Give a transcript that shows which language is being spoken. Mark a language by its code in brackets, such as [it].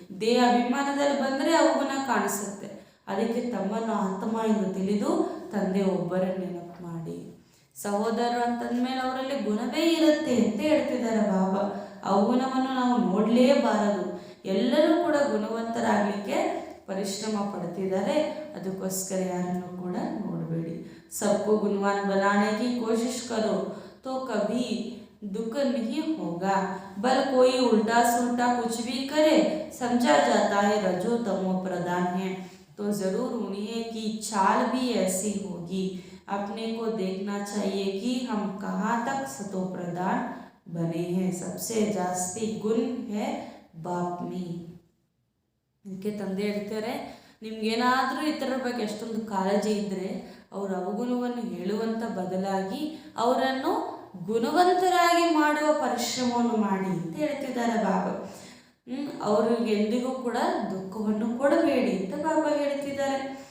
[kn] ದೇಹ ಅಭಿಮಾನದಲ್ಲಿ ಬಂದರೆ ಅವಗುಣ ಕಾಣಿಸುತ್ತೆ, ಅದಕ್ಕೆ ತಮ್ಮನ್ನು ಆತ್ಮ ಎಂದು ತಿಳಿದು ತಂದೆ ಒಬ್ಬರ ನೆನಪು ಮಾಡಿ। ಸಹೋದರರು ಅಂತಂದ್ಮೇಲೆ ಅವರಲ್ಲಿ ಗುಣವೇ ಇರುತ್ತೆ ಅಂತ ಹೇಳ್ತಿದ್ದಾರೆ ಬಾಬಾ, ಅವಗುಣವನ್ನು ನಾವು ನೋಡಲೇಬಾರದು, ಎಲ್ಲರೂ ಕೂಡ ಗುಣವಂತರಾಗಲಿಕ್ಕೆ ಪರಿಶ್ರಮ ಪಡ್ತಿದ್ದಾರೆ, ಅದಕ್ಕೋಸ್ಕರ ಯಾರನ್ನು ಕೂಡ ನೋಡಬೇಡಿ. [hi] सबको गुणवान बनाने की कोशिश करो तो कभी दुख नहीं होगा, बल कोई उल्टा सुल्टा कुछ भी करे समझा जाता है रजो तमो प्रधान है, तो जरूर उन्हीं की चाल भी ऐसी होगी. अपने को देखना चाहिए कि हम कहाँ तक सतो प्रधान बने हैं. सबसे जास्ती गुण है बाप में. [kn] ಇದಕ್ಕೆ ತಂದೆ ಹೇಳ್ತಾರೆ, ನಿಮ್ಗೇನಾದರೂ ಇತರರ ಬಗ್ಗೆ ಎಷ್ಟೊಂದು ಕಾಳಜಿ ಇದ್ದರೆ ಅವರ ಅವಗುಣವನ್ನು ಹೇಳುವಂಥ ಬದಲಾಗಿ ಅವರನ್ನು ಗುಣವಂತರಾಗಿ ಮಾಡುವ ಪರಿಶ್ರಮವನ್ನು ಮಾಡಿ ಅಂತ ಹೇಳ್ತಿದ್ದಾರೆ ಬಾಬಾ. ಅವ್ರಿಗೆ ಎಂದಿಗೂ ಕೂಡ ದುಃಖವನ್ನು ಕೊಡಬೇಡಿ ಅಂತ ಬಾಬಾ ಹೇಳ್ತಿದ್ದಾರೆ.